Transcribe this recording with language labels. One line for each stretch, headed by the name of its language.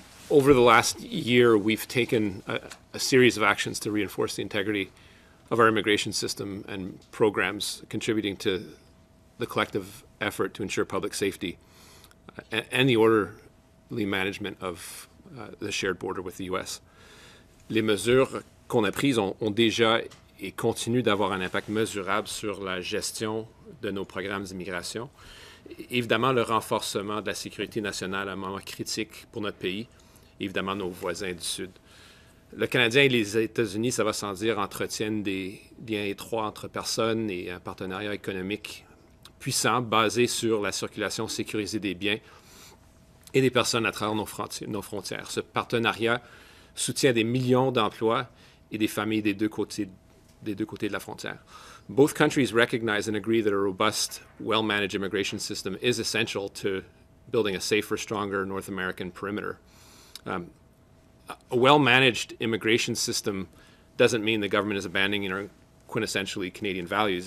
English: Over the last year, we've taken a series of actions to reinforce the integrity of our immigration system and programs contributing to the collective effort to ensure public safety and the orderly management of the shared border with the U.S.
French: Les mesures qu'on a prises ont déjà et continuent d'avoir un impact mesurable sur la gestion de nos programmes d'immigration. Évidemment, le renforcement de la sécurité nationale est un moment critique pour notre pays, évidemment nos voisins du Sud. Le Canadien et les États-Unis, ça va sans dire, entretiennent des liens étroits entre personnes et un partenariat économique puissant basé sur la circulation sécurisée des biens et des personnes à travers nos frontières. Ce partenariat soutient des millions d'emplois et des familles des deux côtés des deux côtés de la frontière.
English: Both countries recognize and agree that a robust, well-managed immigration system is essential to building a safer, stronger North American perimeter. A well-managed immigration system doesn't mean the government is abandoning our quintessentially Canadian values.